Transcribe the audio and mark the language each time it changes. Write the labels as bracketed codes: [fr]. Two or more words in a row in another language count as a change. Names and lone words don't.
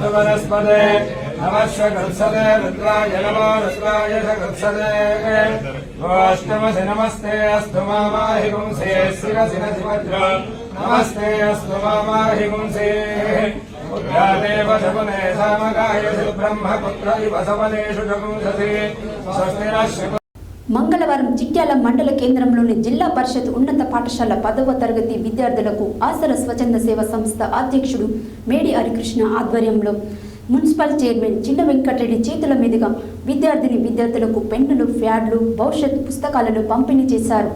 [sa] वनस्पदे नमश्वगत्सदे रुद्राय नमो रुद्राय शगत्सदे गोष्टमसि नमस्ते अस्तु मामाहि पुंसे शिरसि नमस्ते अस्तु मामाहि पुंसे उद्यादेव शकुने सामगाय ब्रह्मपुत्र इव सवनेषु जगुंसति स्वस्तिरश्व. [te] మంగళవారం చిట్యాల మండల కేంద్రంలోని జిల్లా పరిషత్ ఉన్నత పాఠశాల 10వ తరగతి విద్యార్థులకు ఆసర స్వచ్ఛంద సేవ సంస్థ అధ్యక్షుడు మేడి హరికృష్ణ ఆధ్వర్యంలో మున్సిపల్ చైర్మన్ చిన్న వెంకటరెడ్డి చేతుల మీదుగా విద్యార్థులకు పెన్నులు, ప్యాడ్లు, భవిష్యత్ పుస్తకాలను పంపిణీ చేశారు.